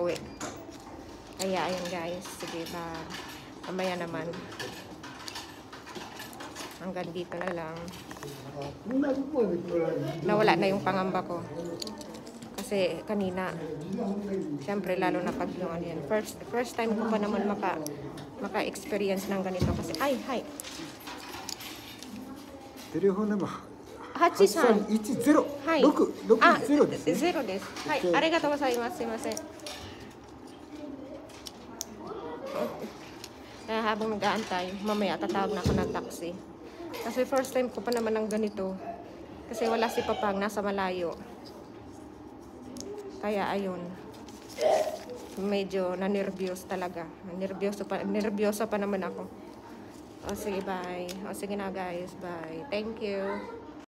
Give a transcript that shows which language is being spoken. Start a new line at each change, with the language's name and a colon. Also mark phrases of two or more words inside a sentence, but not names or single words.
Filipino: Kaya, ayan guys. Sige, mamaya naman. hanggang dito na lang. Nawala na yung pangamba ko. Kasi kanina, syempre lalo na pag yung ano yan.
English: First time
Filipino: ko pa naman maka-experience ng ganito. Kasi, ay, hi.
Japanese: テレフォンナンバーハチさん。 8310 はい。 660ですね。ゼロです。はい。ありがとうございます。すいません。
Filipino: Kaya habang nag-aantay, mamaya tatawag na ako ng taxi. Kasi
English: first time
Filipino: ko pa naman ng ganito. Kasi wala si Papang, nasa malayo. Kaya ayun. Medyo na-nervyos talaga. Nervyoso pa naman ako. O sige, bye. O sige na guys,
English: bye. Thank you.